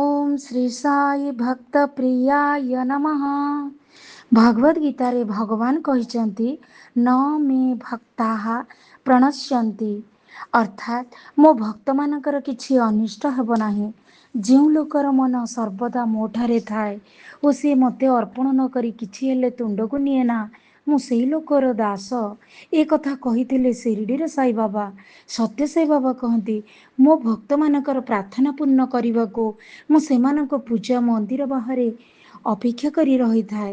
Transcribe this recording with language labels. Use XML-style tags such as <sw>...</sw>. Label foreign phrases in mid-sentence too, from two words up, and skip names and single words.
<sa>ओम श्री साई भक्त प्रियाय नमः।</sa> <or>ଭଗବଦ ଗୀତା ରେ ଭଗବାନ କହିଛନ୍ତି</or> <sa>न मे भक्ताः प्रणश्यन्ति,</sa> <or>ଅର୍ଥାତ ମୋ ଭକ୍ତ ମାନଙ୍କର କିଛି ଅନିଷ୍ଟ ହେବ ନାହିଁ। ଯେଉଁ ଲୋକର ମନ ସର୍ବଦା ମୋ ଠାରେ ଥାଏ ଓ ସେ ମୋତେ ଅର୍ପଣ ନ କରି କିଛି ହେଲେ ତୁଣ୍ଡକୁ ନିଏ ନା, ମୁଁ ସେଇ ଲୋକର ଦାସ। ଏ କଥା କହିଥିଲେ ଶିରିଡ଼ିର ସାଇବାବା। ସତ୍ୟ ସାଇବାବା କହନ୍ତି, ମୋ ଭକ୍ତମାନଙ୍କର ପ୍ରାର୍ଥନା ପୂର୍ଣ୍ଣ କରିବାକୁ ମୁଁ ସେମାନଙ୍କ ପୂଜା ମନ୍ଦିର ବାହାରେ ଅପେକ୍ଷା କରି ରହିଥାଏ।</or>